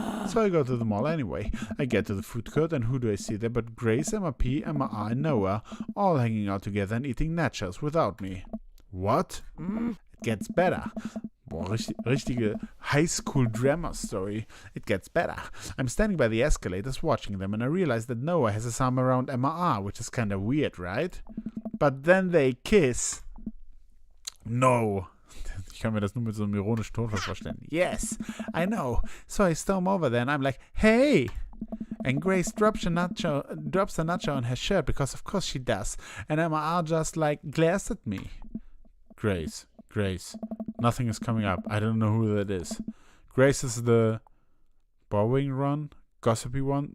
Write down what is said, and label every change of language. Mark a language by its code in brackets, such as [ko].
[en] So I go to the mall anyway. I get to the food court and who do I see there but Grace, Emma P, Emma R, and Noah, all hanging out together and eating nachos without me. What? It gets better. [de] Boah, richtige high school drama story. [en] It gets better. I'm standing by the escalators watching them and I realize that Noah has his arm around Emma R, which is kinda weird, right? But then they kiss. No. [de] Ich kann mir das nur mit so einem ironischen Tonfall vorstellen. [en] Yes, I know. So I storm over there and I'm like, hey! And Grace drops a nacho on her shirt because of course she does. And Emma R just like glares at me. Grace. Nothing is coming up. I don't know who that is. Grace is the borrowing one, gossipy one.